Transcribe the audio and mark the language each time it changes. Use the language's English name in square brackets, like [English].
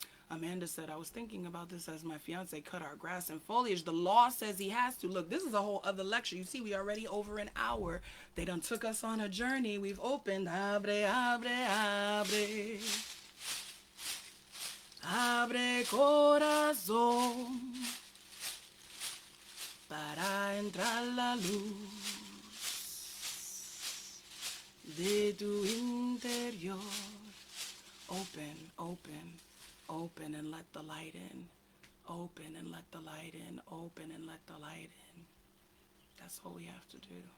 [English] Amanda said, I was thinking about this as my fiance cut our grass and foliage. The law says he has to. Look, this is a whole other lecture. You see, we already over an hour. They done took us on a journey. We've opened. [Spanish] Abre, abre, abre. Abre corazón para entrar la luz de tu interior. [English] Open, open, open and let the light in. Open and let the light in. Open and let the light in. That's all we have to do.